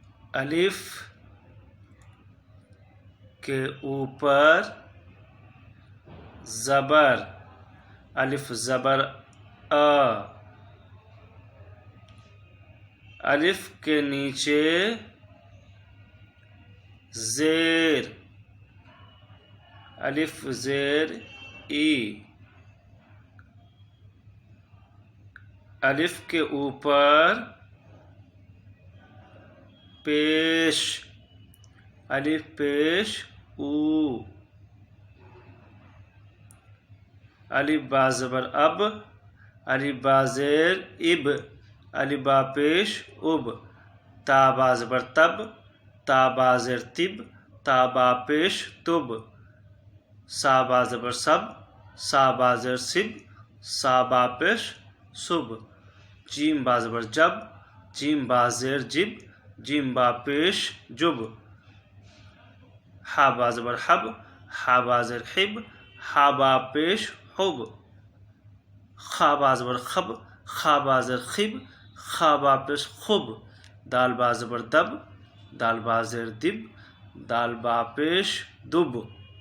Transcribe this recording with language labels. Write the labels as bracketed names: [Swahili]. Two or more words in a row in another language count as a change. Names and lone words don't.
[Urdu] الف کے اوپر زبر، الف زبر آ، الف کے نیچے زیر، الف زیر ای، الف کے اوپر پیش، الف پیش او، الف با زبر اب، الف با زیر اب، الف با پیش اب، تا با زبر تب، تا با زیر تب، تا با پیش تب، سا با زبر سب، سا با زیر سب، سا با پیش سب، جیم با زبر جب، جیم با زیر جب، جیم با پیش جب، ح با زبر حب، ح با زیر حب، ح با پیش حب، خ با زبر خب، خ با زیر خب، خ با پیش خب، دال با زبر دب، دال با زیر دب، دال با پیش دب.